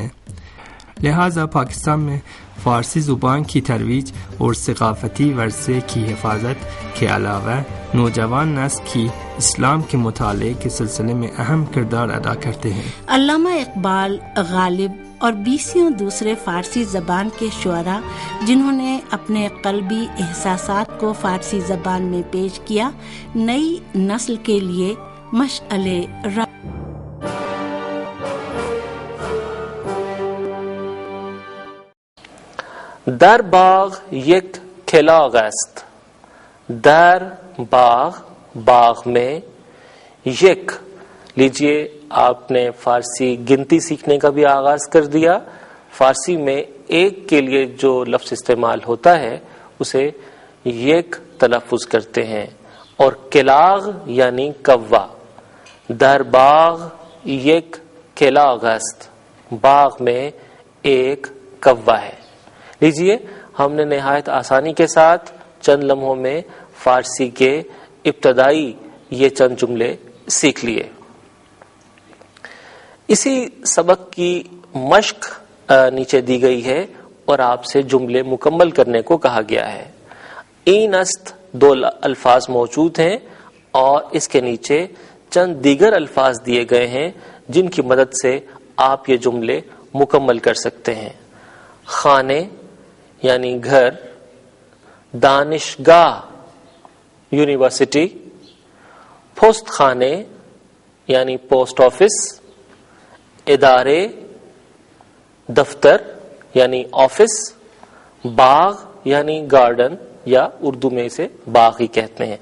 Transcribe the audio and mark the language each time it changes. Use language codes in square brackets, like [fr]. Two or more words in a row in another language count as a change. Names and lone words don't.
[ur] لہٰذا پاکستان میں فارسی زبان کی ترویج اور ثقافتی ورثے کی حفاظت کے علاوہ نوجوان نسل کی اسلام کے مطالعے کے سلسلے میں اہم کردار ادا کرتے ہیں. علامہ اقبال، غالب اور 20 دوسرے فارسی زبان کے شعراء جنہوں نے اپنے قلبی احساسات کو فارسی زبان میں پیش کیا، نئی نسل کے لیے مشعل راہ. [fa] در باغ یک کلاغ است، در باغ میں یک. [ur] لیجئے آپ نے فارسی گنتی سیکھنے کا بھی آغاز کر دیا. فارسی میں ایک کے لیے جو لفظ استعمال ہوتا ہے اسے یک تلفظ کرتے ہیں، اور کلاغ یعنی کوا. [fa] در باغ یک کلاغ است، [ur] باغ میں ایک کوا ہے. لیجئے ہم نے نہایت آسانی کے ساتھ چند لمحوں میں فارسی کے ابتدائی یہ چند جملے سیکھ لیے. اسی سبق کی مشق نیچے دی گئی ہے اور آپ سے جملے مکمل کرنے کو کہا گیا ہے. [fa] این است [ur] دو الفاظ موجود ہیں اور اس کے نیچے چند دیگر الفاظ دیے گئے ہیں جن کی مدد سے آپ یہ جملے مکمل کر سکتے ہیں. خانے یعنی گھر، دانشگاہ یونیورسٹی، پوسٹ خانے یعنی پوسٹ آفس، ادارے دفتر یعنی آفس، باغ یعنی گارڈن یا اردو میں اسے باغ ہی کہتے ہیں.